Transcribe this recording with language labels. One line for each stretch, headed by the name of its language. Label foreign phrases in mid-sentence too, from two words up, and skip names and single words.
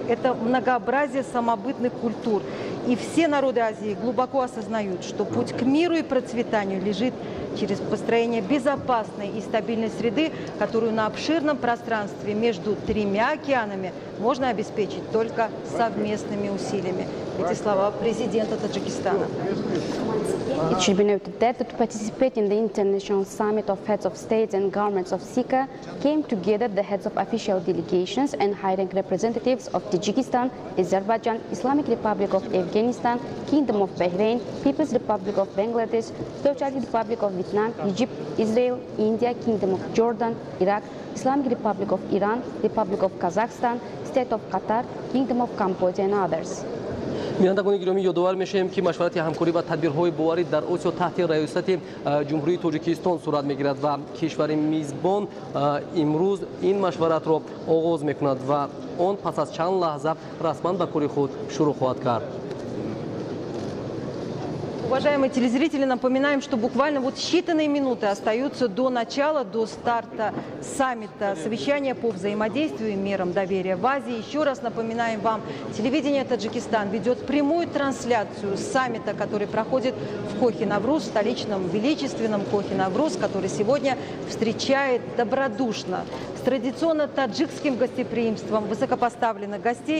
Russian: Это многообразие самобытных культур. И все народы Азии глубоко осознают, что путь к миру и процветанию лежит через построение безопасной и стабильной среды, которую на обширном пространстве между тремя океанами можно обеспечить только совместными усилиями. Эти слова президента Таджикистана.
English: It should be noted that to participate in the International Summit of Heads of States and Governments of SICA came together the heads of official delegations and high-rank representatives of Tajikistan, Azerbaijan, Islamic Republic of Afghanistan, Kingdom of Bahrain, People's Republic of Bangladesh, Socialist Republic of Vietnam, Egypt, Israel, India, Kingdom of Jordan, Iraq, Islamic Republic of Iran, Republic of Kazakhstan, State of Qatar, Kingdom of Cambodia and others.
Tajik: бинандагони гиромӣ ёдовар мешавем ки машварати ҳамкорӣ ва тадбирҳои боварӣ дар осиё таҳти раёсати ҷумҳурии Тоҷикистон сурат мегирад ва кишвари мизбон имрӯз ин машваратро оғоз мекунад ва он пас аз чанд лаҳза расман ба кори худ шурӯъ хоҳад кард.
Russian: Уважаемые телезрители, напоминаем, что буквально вот считанные минуты остаются до начала, до старта саммита, совещания по взаимодействию и мерам доверия в Азии. Еще раз напоминаем вам, телевидение Таджикистан ведет прямую трансляцию саммита, который проходит в Кохи-Навруз, столичном величественном Кохи-Навруз, который сегодня встречает добродушно, с традиционно таджикским гостеприимством высокопоставленных гостей.